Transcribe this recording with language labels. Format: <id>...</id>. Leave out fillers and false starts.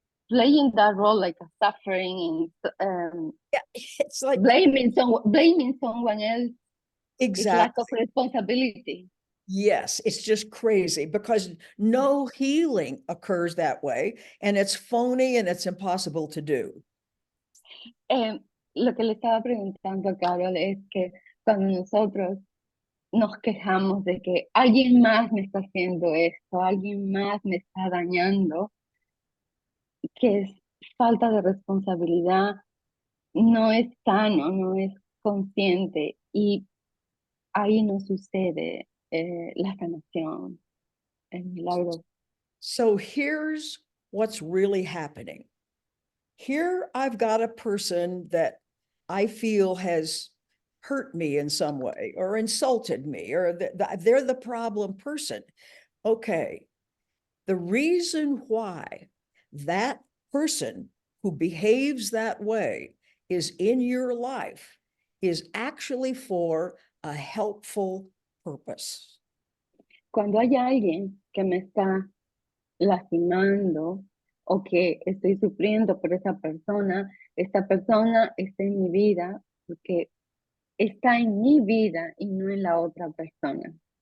<en>Playing that role like a suffering and Yeah, it's like, blaming someone else is lack of exactly. responsibility. Yes, it's just crazy because no healing occurs that way, and it's phony and it's impossible to do.</en> <es>Lo que le estaba preguntando a Carol es que cuando nosotros nos quejamos de que alguien más me está haciendo esto, alguien más me está dañando, que es falta de responsabilidad, no es sano, no es consciente y ahí no sucede la sanación, el milagro.</es> <en>So here's what's really happening. Here I've got a person that I feel has hurt me in some way or insulted me, or they're the problem person. Okay, the reason why that person who behaves that way is in your life is actually for a helpful purpose.</en> <es>Cuando hay alguien que me está lastimando o que estoy sufriendo por esa persona, esta persona está en mi vida porque está en mi vida y no en la otra persona.</es>